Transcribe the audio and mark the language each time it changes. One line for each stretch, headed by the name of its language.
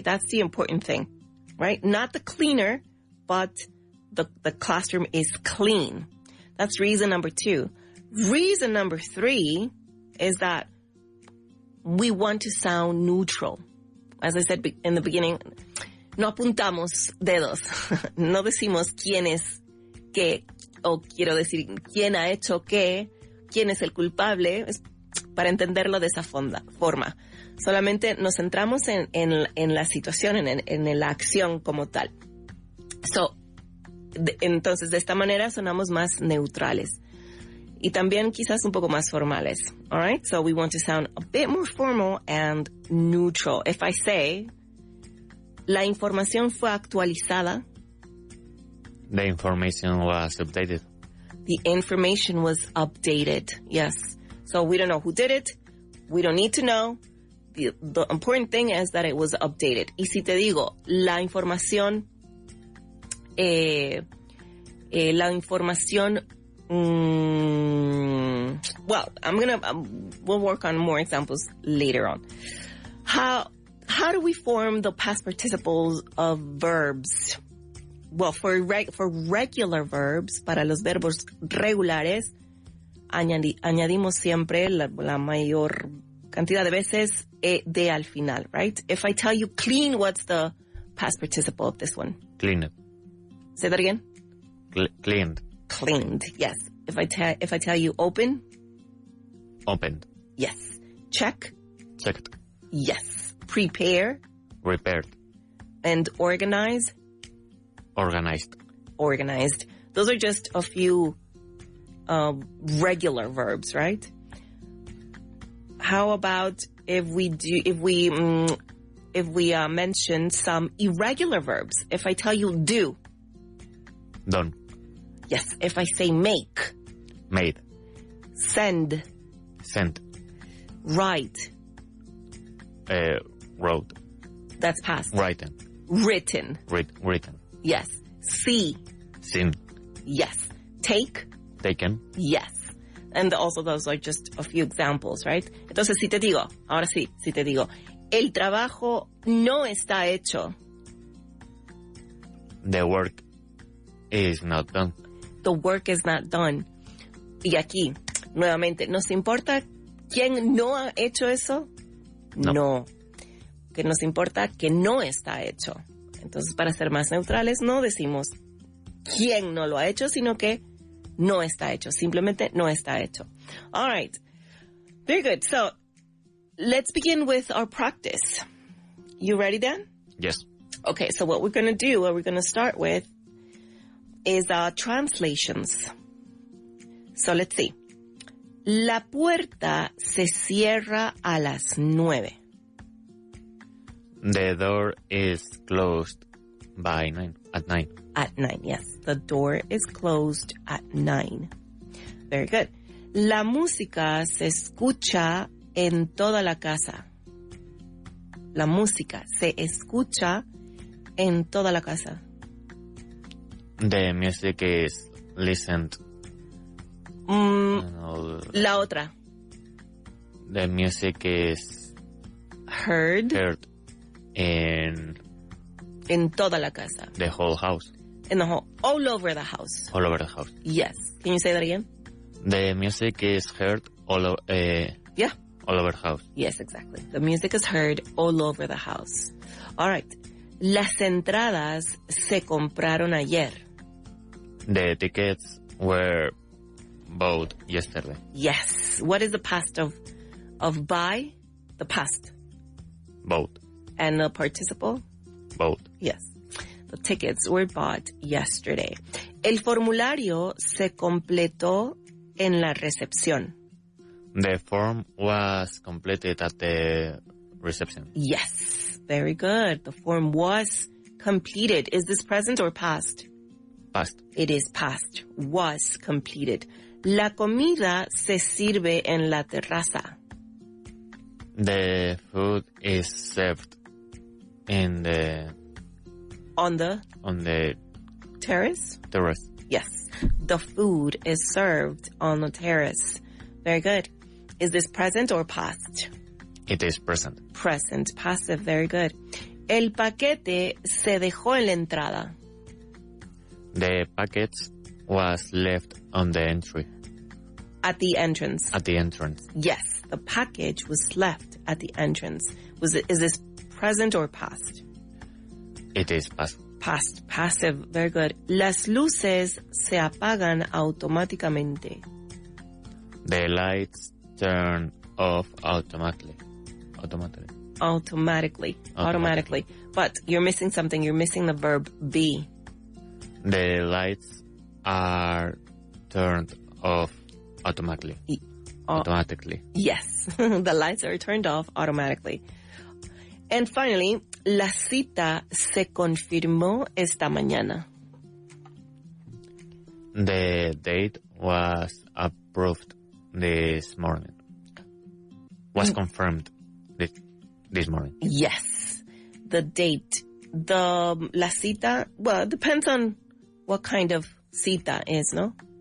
English: That's the important thing, right? Not the cleaner, but the classroom is clean. That's reason number 2. Reason number 3 is that we want to sound neutral. As I said in the beginning,
Spanish: no apuntamos dedos. No decimos quién es qué, o quiero decir quién ha hecho qué, quién es el culpable, para entenderlo de esa forma. Solamente nos centramos en la situación, en la acción como tal. Entonces, de esta manera sonamos más neutrales. Y también quizás un poco más formales.
English: All right? So we want to sound a bit more formal and neutral. If I say,
Spanish: la información fue actualizada.
English: The information was updated. The information was updated. Yes. So we don't know who did it. We don't need to know. The important thing is that it was updated.
Spanish: Y si te digo, la información,
English: we'll work on more examples later on. How do we form the past participles of verbs? Well, for regular verbs,
Spanish: para los verbos regulares, añadimos siempre la mayor cantidad de veces de al final, right?
English: If I tell you clean, what's the past participle of this one? Cleaned. Say that again. Cleaned. Cleaned, yes. If I tell you open? Opened. Yes. Check? Checked. Yes. Prepare? Prepared. And organize? Organized. Organized. Those are just a few regular verbs, right? How about if we mention some irregular verbs? If I tell you do? Done. Yes. If I say make? Made. Send? Sent. Write? Wrote. That's past. Written. Written. Written. Yes. See? Seen. Yes. Take? Taken. Yes. And also those are just a few examples, right?
Spanish: Entonces, si te digo, el trabajo no está hecho.
English: The work is not done. The work is not done.
Spanish: Y aquí, nuevamente, ¿nos importa quién no ha hecho eso? No. Que nos importa que no está hecho. Entonces, para ser más neutrales, no decimos quién no lo ha hecho, sino que no está hecho. Simplemente no está hecho.
English: All right. Very good. So, let's begin with our practice. You ready, Dan? Yes. Okay, so what we're going to start with is translations. So, let's see.
Spanish: La puerta se cierra a las 9.
English: The door is closed by 9. At 9. At 9, yes. The door is closed at 9. Very good.
Spanish: La música se escucha en toda la casa. La música se escucha en toda la casa.
English: The music is listened.
Spanish: La otra.
English: The music is heard in
Spanish: toda la casa.
English: The whole house. All over the house. All over the house. Yes. Can you say that again? The music is heard all over. Yeah. All over the house. Yes, exactly. The music is heard all over the house. All right.
Spanish: Las entradas se compraron ayer.
English: The tickets were bought yesterday. Yes. What is the past of buy? The past. Bought. And the participle? Bought. Yes. The tickets were bought yesterday.
Spanish: El formulario se completó en la recepción.
English: The form was completed at the reception. Yes. Very good. The form was completed. Is this present or past? Past. It is past. Was completed.
Spanish: La comida se sirve en la terraza.
English: The food is served on the terrace? Terrace. Yes. The food is served on the terrace. Very good. Is this present or past? It is present. Present. Passive. Very good.
Spanish: El paquete se dejó en la entrada.
English: The package was left on the entry. At the entrance. At the entrance. Yes. The package was left at the entrance. Is this present or past? It is past. Past. Passive. Very good.
Spanish: Las luces se apagan automáticamente.
English: The lights turn off automatically. Automatically. But you're missing something. You're missing the verb be. The lights are turned off automatically. Yes. The lights are turned off automatically. And finally,
Spanish: la cita se confirmó esta mañana.
English: The date was approved this morning. Was confirmed this morning. Yes. The date. La cita, well, it depends on what kind of cita is, no?